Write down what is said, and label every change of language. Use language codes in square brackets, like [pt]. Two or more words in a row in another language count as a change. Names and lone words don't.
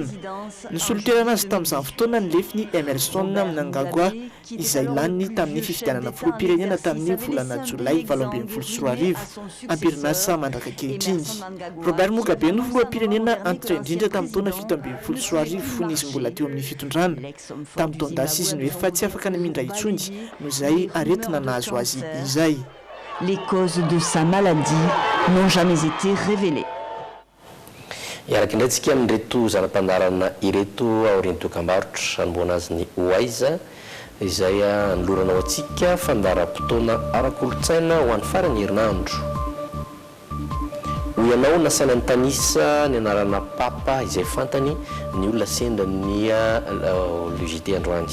[mg] Ny solotoerana azy tamin'izany fotoana ny lefiny Emerson Mnangagwa izay lany tamin'ny fifidianana filoham-pirenena tamin'ny volana Jolay 2023 amperinasa mandraka kehitriny. Robert Mugabe no filoham-pirenena antitra indrindra tamin'ny taona 17 fony izy mbola teo amin'ny fitondrana. Tamin'ny taondasy izy no efa tsy afaka namindra intsony no izay aretina nahazo azy izay. [fr] Les causes de sa maladie n'ont jamais été révélées. [mg] Iaraka indraitsika amin'ireto zana-pandarana ireto aorian'ny dokam-barotra anomboana azy ny Waiza izay noloranao antsika fandaram-potoana ara-kolontsaina ho an'ny farany herinandro. Ho ianao nasaina ny tanisa ny anarana papa izay fantany ny olona sendra ny logité androany.